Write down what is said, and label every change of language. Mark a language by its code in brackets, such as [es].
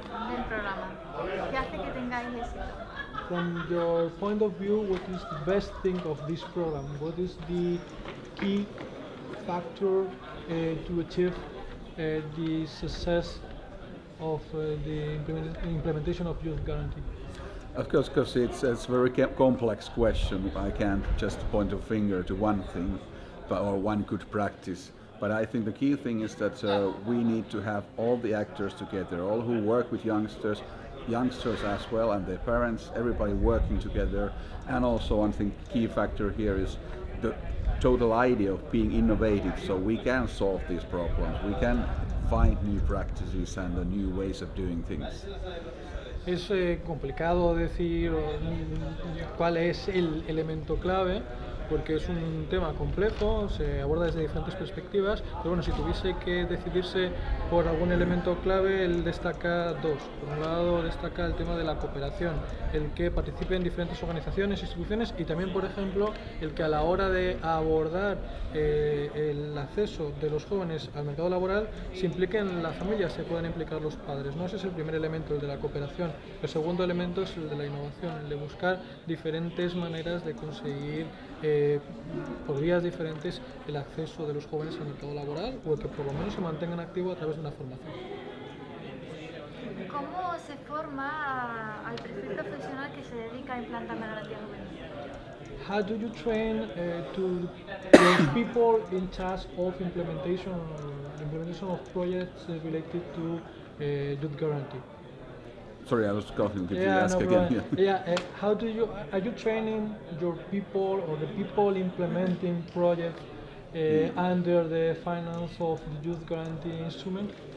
[es] Del programa, ¿qué hace que tengáis éxito? [en] From your point of view, what is the best thing of this program? What is the key factor to achieve the success of the implementation of Youth Guarantee? Of course, because it's a very complex question. I can't just point a finger to one thing or one good practice. But I think the key thing is that we need to have all the actors together, all who work with youngsters as well, and their parents, everybody working together. And also one thing, key factor here is the total idea of being innovative, so we can solve these problems. We can find new practices and new ways of doing things. [es] Es complicado decir cuál es el elemento clave, porque es un tema complejo, se aborda desde diferentes perspectivas, pero bueno, si tuviese que decidirse por algún elemento clave, él destaca dos. Por un lado destaca el tema de la cooperación, el que participe en diferentes organizaciones, instituciones, y también, por ejemplo, el que a la hora de abordar el acceso de los jóvenes al mercado laboral se impliquen las familias, se puedan implicar los padres, ¿no? Ese es el primer elemento, el de la cooperación. El segundo elemento es el de la innovación, el de buscar diferentes maneras de conseguir por vías diferentes el acceso de los jóvenes al mercado laboral, o el que por lo menos se mantengan activos a través de una formación. ¿Cómo se forma al perfil profesional que se dedica a implantar la garantía juvenil? [en] How do you train to the people in charge of implementation of projects related to youth guarantee? Sorry, I was coughing. Could you ask again? How do you are you training your people or the people implementing projects under the finance of the youth guarantee instrument?